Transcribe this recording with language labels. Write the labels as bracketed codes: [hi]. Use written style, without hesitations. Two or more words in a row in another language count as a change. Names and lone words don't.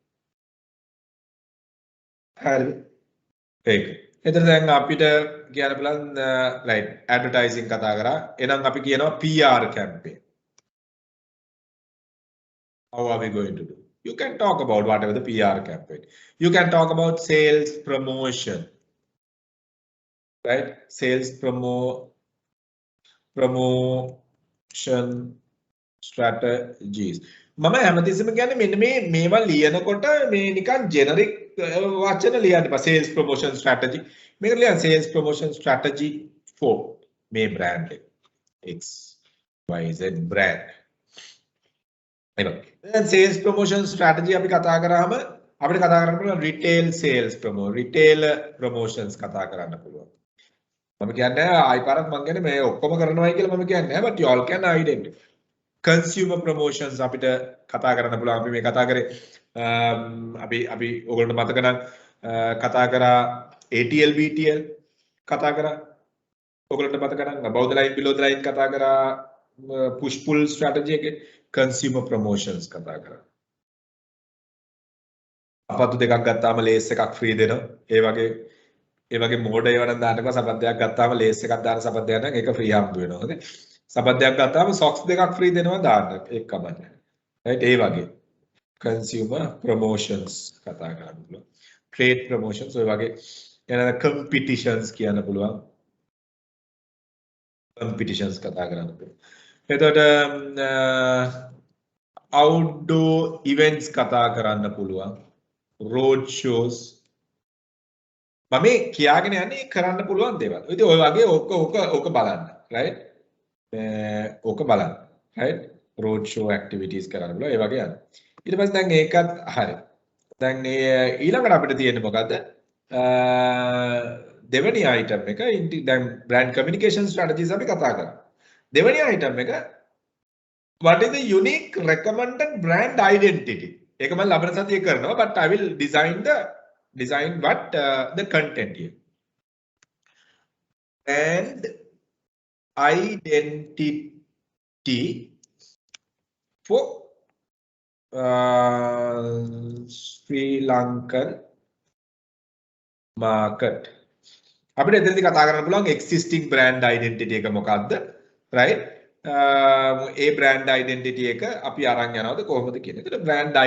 [si] හරිද? ඒක. එතන දැන් අපිට කියන්න බලන්න right advertising කතා කරා. එහෙනම් අපි කියනවා [en] PR campaign. How are we going to do? You can talk about whatever the PR campaign. You can talk about sales promotion. Right? Sales promotion strategies. [si] මම හැමතිස්සෙම කියන්නේ මෙන්න මේවා ලියනකොට මේ නිකන් generic වචන ලියන්න එපා. [en] Sales promotion strategy. [si] මේක ලියන්න [en] sales promotion strategy for [si] මේ brand එක [en] XYZ brand [si] දැන් [en] sales promotion strategy [si] අපි කතා කරාම අපිට කතා කරන්න පුළුවන් [en] retail sales retail promotions [si] කතා කරන්න පුළුවන් මම කියන්නේ ආයි පාරක් මම කියන්නේ මේ ඔක්කොම කරනවායි කියලා මම කියන්නේ නැහැ [en] but you all can identify consumer promotions [si] අපිට කතා කරන්න පුළුවන් අපි මේ කතා කරේ අපි ඔයගොල්ලන්ට මතක නම් කතා කරා [en] ATL BTL [si] කතා කරා ඔයගොල්ලන්ට මතක නම් [en] above the line below the line [si] කතා කරා [en] push pull strategy [si] එකේ [en] consumer promotions [si] කතා කරා අපතු දෙකක් ගත්තාම ලේස් එකක් ෆ්‍රී දෙනවා ඒ වගේ මෝඩ ඒවා නම් දාන්නකෝ සපත්යක් ගත්තාම ලේස් එකක් දාන සපත්යක් නම් ඒක ෆ්‍රී හම්බ වෙනවා හරි සපත්යක් ගත්තාම සොක්ස් දෙකක් ෆ්‍රී දෙනවා දාන්න ඒක කමන්නේ රයිට් ඒ වගේ [en] consumer promotions [si] කතා කරන්න පුළුවන් [en] trade promotions [si] ඔය වගේ එනද competitions කියන්න පුළුවන් competitions කතා කරන්න පුළුවන් එතකොට [en] outdoor events [si] කතා කරන්න පුළුවන් [en] road shows [si] මම කියාගෙන යන්නේ කරන්න පුළුවන් දේවල්. ඉතින් ඔය වගේ ඕක බලන්න right ඕක බලන්න [en] right road show activities [si] කරන්න පුළුවන් ඒ වගේ යන්න. ඊට පස්සේ දැන් ඒකත් හරි. දැන් ඊළඟට අපිට තියෙන්නේ මොකද්ද? දෙවෙනි item එක දැන් [en] brand communication strategies [si] අපි කතා කරා. දෙවෙනි item එක [en] what is the unique recommended brand identity? [si] ඒක මම ලබන සතියේ කරනවා [en] but I will design what the content here. And identity for Sri Lankan market. [si] අපිට එතනදී කතා කරන්න පුළුවන් [en] existing brand identity [si] එක මොකක්ද? right? ඒ [en] brand identity [si] එක අපි අරන් යනවද කොහොමද කියන එක. brand